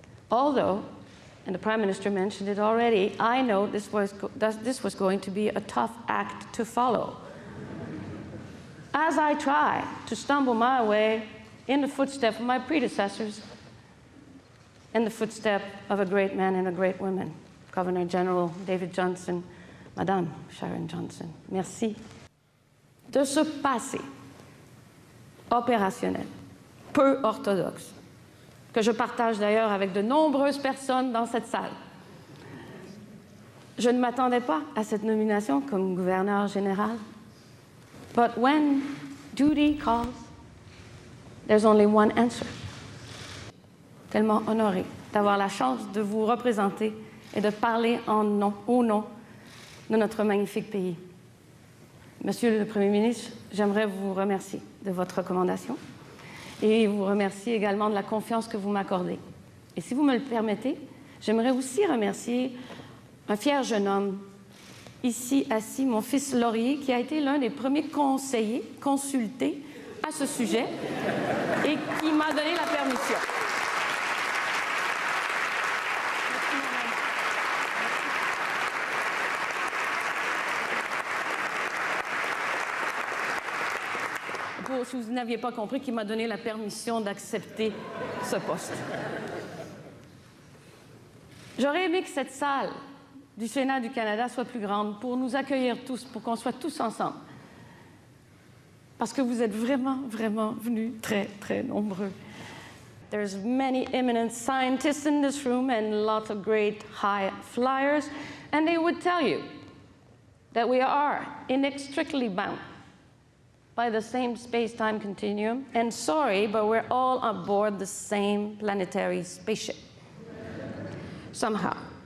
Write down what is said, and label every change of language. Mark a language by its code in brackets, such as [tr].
[en] Although, and the Prime Minister mentioned it already, I know this was going to be a tough act to follow. As I try to stumble my way in the footsteps of my predecessors and the footsteps of a great man and a great woman, Governor General David Johnston, Madame Sharon Johnson. [fr] Merci. De ce passé opérationnel, peu orthodoxe, que je partage d'ailleurs avec de nombreuses personnes dans cette salle. Je ne m'attendais pas à cette nomination comme gouverneur général. [en] But when duty calls, there's only one answer. [fr] Tellement honoré d'avoir la chance de vous représenter et de parler au nom de notre magnifique pays. Monsieur le Premier ministre, j'aimerais vous remercier de votre recommandation et vous remercier également de la confiance que vous m'accordez. Et si vous me le permettez, j'aimerais aussi remercier un fier jeune homme, ici assis, mon fils Laurier, qui a été l'un des premiers conseillers consultés à ce sujet et qui m'a donné la permission. Si vous n'aviez pas compris, qui m'a donné la permission d'accepter ce poste. J'aurais aimé que cette salle du Sénat du Canada soit plus grande pour nous accueillir tous, pour qu'on soit tous ensemble. Parce que vous êtes vraiment, vraiment venus très, très nombreux. [en] There's many eminent scientists in this room and lots of great high flyers, and they would tell you that we are inextricably bound by the same space-time continuum, and sorry, but we're all on board the same planetary spaceship, somehow.